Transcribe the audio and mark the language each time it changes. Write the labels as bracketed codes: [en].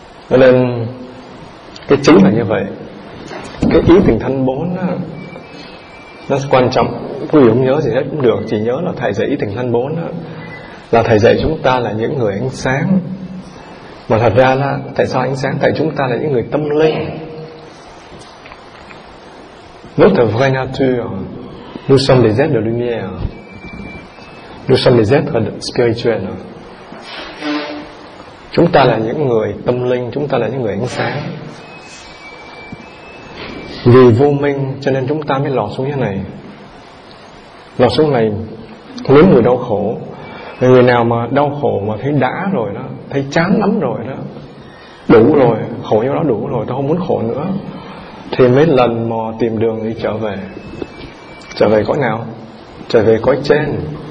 [vi] Nên cái chính là như vậy. Cái ý tình thân bốn nó quan trọng. Quý vị không nhớ gì hết cũng được, chỉ nhớ là thầy dạy ý tình thân bốn là thầy dạy chúng ta là những người ánh sáng. Mà thật ra là tại sao ánh sáng? Tại chúng ta là những người tâm linh. [fr] Notre vraie nature, nous sommes des êtres de lumière. Nous sommes des êtres spirituels. [vi] Chúng ta là những người tâm linh, chúng ta là những người ánh sáng. Vì vô minh cho nên chúng ta mới lọt xuống như thế này. Lọt xuống này nếm người đau khổ. Người nào mà đau khổ mà thấy đã rồi đó, thấy chán lắm rồi đó, đủ rồi, khổ như đó đủ rồi, tôi không muốn khổ nữa, thì mới lần mò tìm đường đi trở về. Trở về cõi nào? Trở về cõi trên.